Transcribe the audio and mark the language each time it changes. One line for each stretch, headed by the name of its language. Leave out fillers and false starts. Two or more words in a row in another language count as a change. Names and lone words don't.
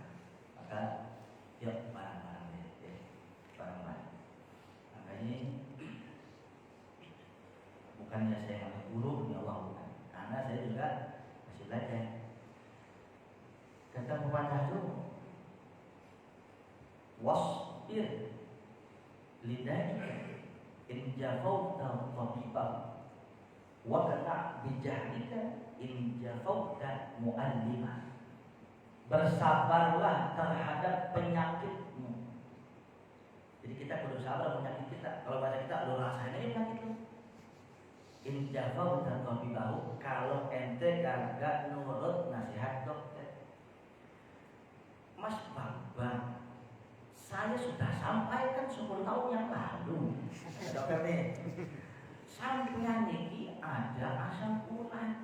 Indonesian: Maka, yuk barang-barang deh, barang-barang. Maka ini bukannya saya masih guru, ya Allah bukan. Karena saya juga masih belajar. Kata pepatah itu,
Arabic: واصبر لدائك إن جفوت طبيبه وكان بجهلك إن جفوت معلمه.
Indonesian: Bersabarlah terhadap penyakitmu. Jadi kita perlu sabar penyakit kita. Kalau bahasa kita, lu rasain aja penyakit lu.
Arabic: إن جفوت طبيبه,
Indonesian: kalau ente kagak nurut nasihat dokter. Mas Bambang, saya sudah sampaikan 10 tahun yang lalu. Dokter nih,
Javanese: sampeyan niki
Indonesian: ada asam urat.